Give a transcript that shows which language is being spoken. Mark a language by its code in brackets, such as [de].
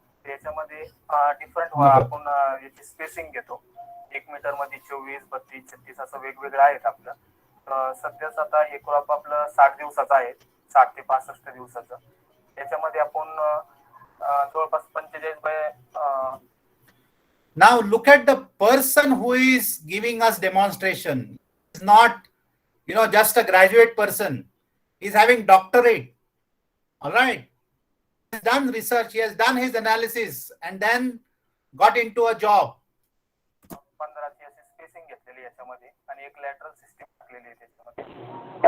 [mr] याच्यामध्ये डिफरंट आपण याची स्पेसिंग घेतो 1 मीटर मध्ये 24, 32, 36 असं वेगवेगळं आहेत आपलं. सध्याच आता हे क्रॉप आपलं 60 दिवसाचं आहे, 60 ते 65 दिवसाचं. याच्यामध्ये आपण जवळपास 45 bye. [en] Now look at the person who is giving us demonstration. It's not, just a graduate person. He's having doctorate. All right. He has done research. He has done his analysis and then got into a job. [mr] 15 ची अशी spacing घेतलेली याच्यामध्ये आणि एक lateral system टाकलेली आहे त्याच्यामध्ये.